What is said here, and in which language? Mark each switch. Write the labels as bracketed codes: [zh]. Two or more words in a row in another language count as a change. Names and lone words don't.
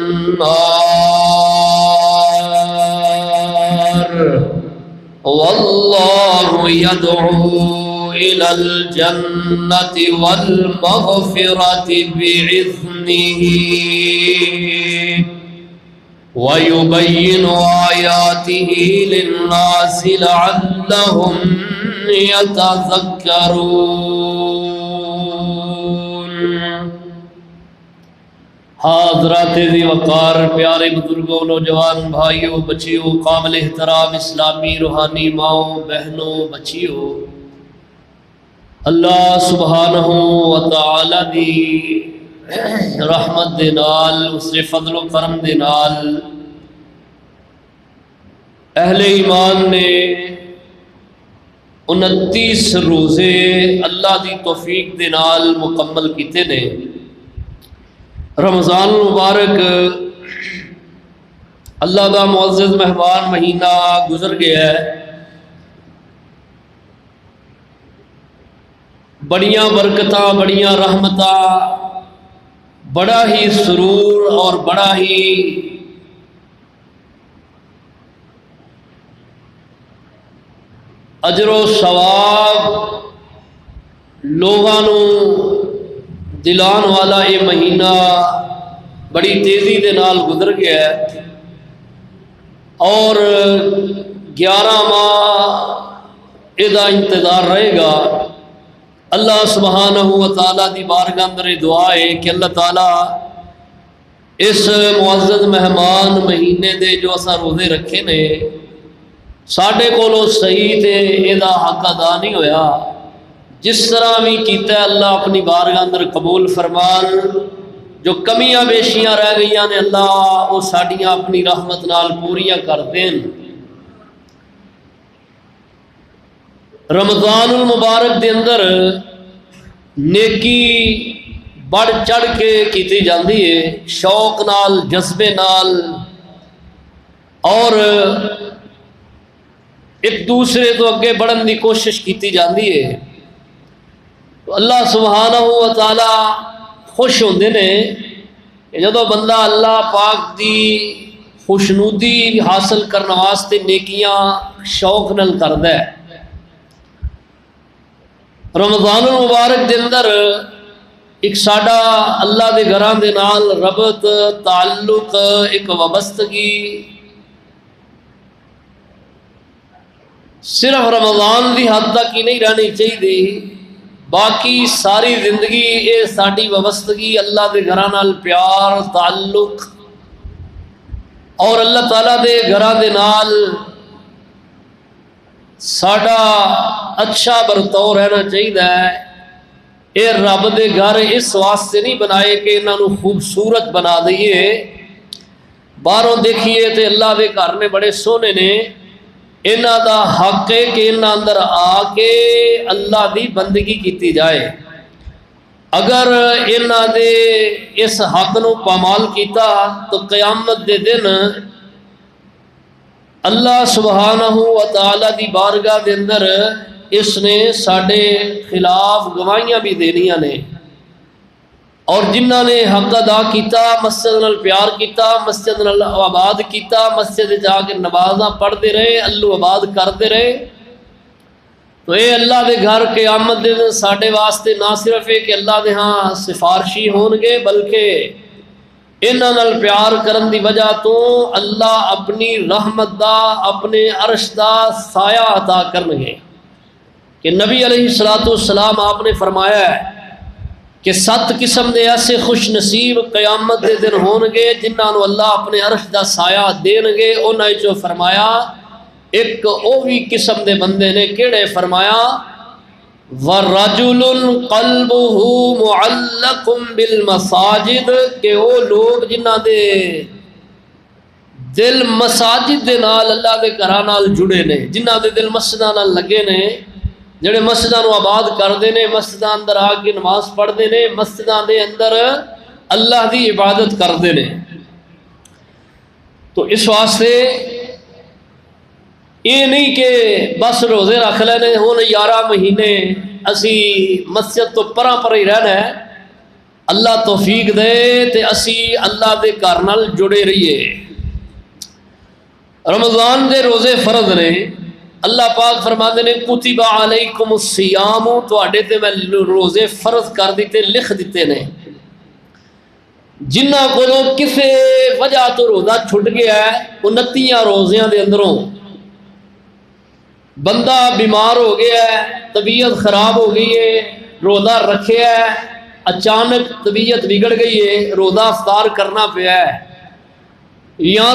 [ar] النار والله يدعو إلى الجنة والمغفرة بإذنه ويبين آياته للناس لعلهم يتذكرون [ur] حضرات ذی وقار پیارے بزرگوں نوجوان بھائیوں بچیوں قابل احترام اسلامی روحانی ماؤں بہنوں بچیوں [pa] اللہ سبحانہ و تعالی دی رحمت دے نال اس دے فضل و کرم دے نال اہل ایمان نے 29 روزے اللہ دی توفیق دے نال مکمل کیتے نے رمضان المبارک اللہ دا معزز مہمان مہینہ گزر گیا ہے بڑیاں برکتاں بڑیاں رحمتاں بڑا ہی سرور اور بڑا ہی اجر و ثواب لوگاں نوں دلان والا یہ مہینہ بڑی تیزی دے نال گزر گیا ہے اور 11 ماہ ادا انتظار رہے گا اللہ سبحانہ و تعالیٰ دی بارگاہ اندر دعا ہے کہ اللہ تعالیٰ اس معزز مہمان مہینے دے جو اساں روزے رکھے نے ساڈے کولوں صحیح تے ادا حق ادا نہیں ہویا جس طرح بھی کیتا ہے اللہ اپنی بارگاہ اندر قبول فرمان جو کمیاں بیشیاں رہ گئیاں نے اللہ وہ ساڈیاں اپنی رحمت نال پوریاں کر دین رمضان المبارک دے اندر نیکی بڑھ چڑھ کے کیتی جاندی ہے، شوق نال، جذبے نال، اور ایک دوسرے تو اگے بڑھن دی کوشش کیتی جاندی ہے۔ تو اللہ سبحانہ و تعالی خوش ہوندے نے کہ جدو بندہ اللہ پاک دی خوشنودی حاصل کرنے واسطے نیکیاں شوق نال کردا ہے۔ رمضان المبارک دے اندر ایک ساڈا اللہ دے گھراں دے نال ربط، تعلق، ایک وابستگی صرف رمضان دی حد تک ہی نہیں رہنی چاہیے، باقی ساری زندگی یہ ساری وابستگی اللہ دے گھراں نال پیار، تعلق اور اللہ تعالیٰ دے گھراں دے نال ساڈا اچھا برتاؤ رہنا چاہیے۔ اے رب دے گھر اس واسطے نہیں بنائے کہ انہاں نو خوبصورت بنا دئیے، باہروں دیکھیے تے اللہ دے گھر نے بڑے سونے نے، انہاں دا حق ہے کہ انہاں اندر آ کے اللہ دی بندگی کیتی جائے۔ اگر انہاں دے اس حق نو پامال کیتا تو قیامت دے دن اللہ سبحانہ و تعالی دی بارگاہ دے اندر اس نے ساڈے خلاف گواہیاں بھی دینیاں نے، اور جنہاں نے حق ادا کیتا، مسجد نال پیار کیتا، مسجد نال آباد کیتا، مسجد جا کے نمازاں پڑھتے رہے، اللہ آباد کرتے رہے، تو اے اللہ دے گھر قیامت دے دن ساڈے واسطے نہ صرف ہے کہ اللہ دے ہاں سفارشی ہون گے، بلکہ انہاں نال پیار کرن دی وجہ تو اللہ اپنی رحمت دا، اپنے عرش دا سایہ عطا کرنگے۔ کہ نبی علیہ السلام آپ نے فرمایا ہے کہ 7 قسم دے ایسے خوش نصیب قیامت دے دن ہون گے جنہاں نو اللہ اپنے عرش دا سایہ دین گے۔ انہاں جو فرمایا ایک او بھی قسم دے بندے نے کیڑے، فرمایا [ar] وَرَجُلٌ قَلْبُهُ مُعَلَّقٌ بِالْمَسَاجِدِ، [pa] کہ وہ لوگ جنہاں دے دل مساجد دے نال، اللہ دے گھراں نال جڑے نے، جنہاں دے دل مسجداں نال لگے نے، جڑے مسجداں نو آباد کردے نے، مسجداں اندر آ کے نماز پڑھدے نے، مسجداں دے اندر اللہ دی عبادت کردے نے۔ تو اس واسطے یہ نہیں کہ بس روزے رکھ لینے ہون 11 مہینے اسی مسجد تو پراں پر ہی رہنا ہے، اللہ توفیق دے تے اسی اللہ دے گھر نال جڑے رہیے۔ رمضان دے روزے فرض نے، اللہ پاک فرماتے نے [ar] کتب علیکم الصیام، [pa] تواڈے تے میں روزے فرض کر دیتے، لکھ دیتے نے۔ جنہاں کولوں کسے وجہ تو روزہ چھٹ گیا ہے، 29 روزیاں دے اندروں بندہ بیمار ہو گیا ہے، طبیعت خراب ہو گئی ہے، روزہ رکھے ہے، اچانک طبیعت بگڑ گئی ہے، روزہ افطار کرنا پیا ہے، یا